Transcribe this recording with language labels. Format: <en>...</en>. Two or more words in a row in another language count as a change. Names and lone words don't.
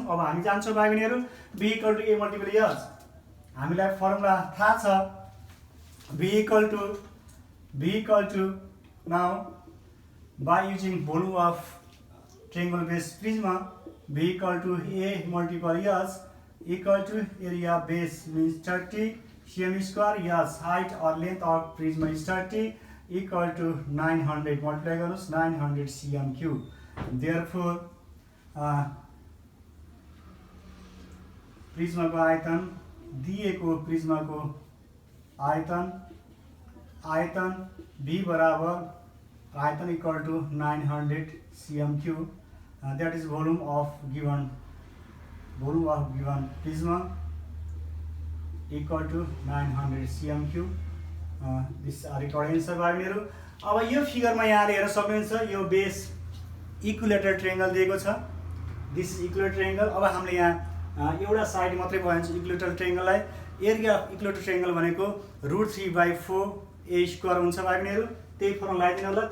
<ne>अब हामी जान्छौँ भाइ बहिनीहरू</ne> <en>b equal to a multiple h.</en> <ne>हामीलाई फर्मुला थाहा छ,</ne> <en>b equal to now by using volume of triangle base prisma, b equal to a multiple h equal to area base means 30 cm square, h height and length of prisma is 30 equal to 900 multiply गर्नुहोस् 900 cm3।</en> <ne>देयरफोर प्रिज्माको आयतन दिएको प्रिज्माको आयतन b बराबर आयतन</ne> <en>equal to 900 cm3, that is volume of given prisma equal to 900 cm3। this are required answer</en> <ne>भाइ बहिनीहरू। अब यो फिगरमा यहाँले हेर्न सक्नुहुन्छ, यो</ne> <en>base equilateral triangle</en> <ne>दिएको छ,</ne> <en>this is equilateral triangle.</en> <ne>अब हामीले यहाँ एउटा साइड मात्रै भइन्छ</ne> <en>equilateral triangleलाई। area of equilateral triangle</en> <ne>भनेको √3/4</ne> <en>a square</en> <ne>हुन्छ भाइ बहिनीहरू। त्यही फर्मुला लगाइदिनु होला।</ne>